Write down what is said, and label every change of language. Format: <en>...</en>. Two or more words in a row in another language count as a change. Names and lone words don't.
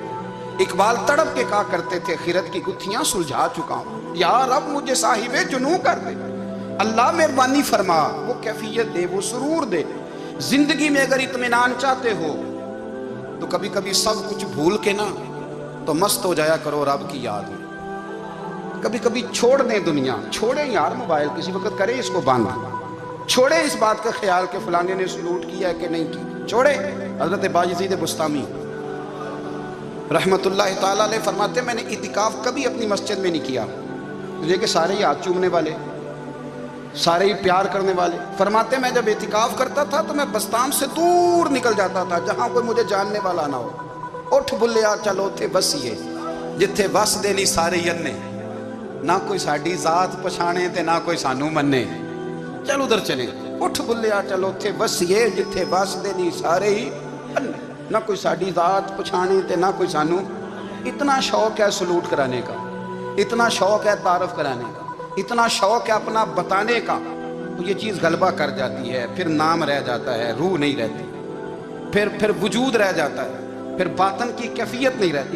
<ur>اقبال تڑپ کے کہا کرتے تھے، خرد کی گتھیاں سلجھا چکا ہوں، یار اب مجھے صاحبِ جنوں کر دے، اللہ مہربانی فرما، وہ کیفیت دے، وہ سرور دے. زندگی میں اگر اطمینان چاہتے ہو تو کبھی کبھی سب کچھ بھول کے نا تو مست ہو جایا کرو رب کی یاد میں. کبھی کبھی چھوڑ دیں دنیا, چھوڑیں یار موبائل, کسی وقت کریں اس کو بند, چھوڑیں اس بات کا خیال کہ فلانے نے سلوٹ کیا ہے کہ نہیں کی, چھوڑیں. حضرت باجزید بستامی رحمت اللہ تعالیٰ علیہ فرماتے ہیں میں نے اعتکاف کبھی اپنی مسجد میں نہیں کیا, یہ کہ سارے ہی ہاتھ چومنے والے, سارے ہی پیار کرنے والے. فرماتے ہیں میں جب اعتکاف کرتا تھا تو میں بستام سے دور نکل جاتا تھا جہاں کوئی مجھے جاننے والا نہ ہو.</ur> <pa>اٹھ بلیا چلو تھے بسیے جتھے بس دینی سارے یننے, نہ کوئی ساڈی ذات پچھانے تے نہ کوئی سانو مننے, چل ادھر چلے. اٹھ بلیا چلو تھے بسیے جتھے بس دینی سارے ہی اننے, نہ کوئی ساڈی ذات پچھانے تے نہ کوئی سانو.</pa> <ur>اتنا شوق ہے سلوٹ کرانے کا, اتنا شوق ہے تعارف کرانے کا, اتنا شوق ہے اپنا بتانے کا, تو یہ چیز غلبہ کر جاتی ہے. پھر نام رہ جاتا ہے, روح نہیں رہتی, پھر وجود رہ جاتا ہے, پھر باطن کی کیفیت نہیں رہتی.</ur>